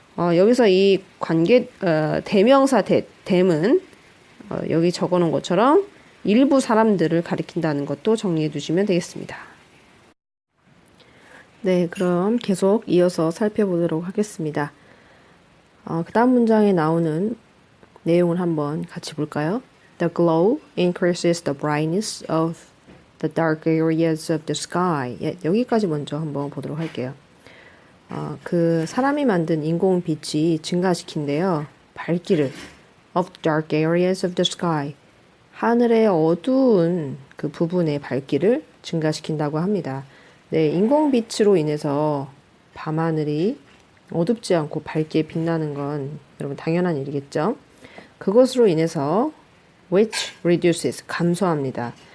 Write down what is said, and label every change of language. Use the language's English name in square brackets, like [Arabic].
[Korean] 여기서 이 관계 대명사 that은 여기 적어놓은 것처럼 일부 사람들을 가리킨다는 것도 정리해 두시면 되겠습니다. 네, 그럼 계속 이어서 살펴보도록 하겠습니다. 그 다음 문장에 나오는 내용을 한번 같이 볼까요? [English] The glow increases the brightness of the dark areas of the sky. [Korean] 예, 여기까지 먼저 한번 보도록 할게요. 그 사람이 만든 인공빛이 증가시킨대요. 밝기를 [English] of dark areas of the sky. [Korean] 하늘의 어두운 그 부분의 밝기를 증가시킨다고 합니다. 네, 인공빛으로 인해서 밤하늘이 어둡지 않고 밝게 빛나는 건 여러분 당연한 일이겠죠. 그것으로 인해서 [English] which reduces [Korean] 감소합니다.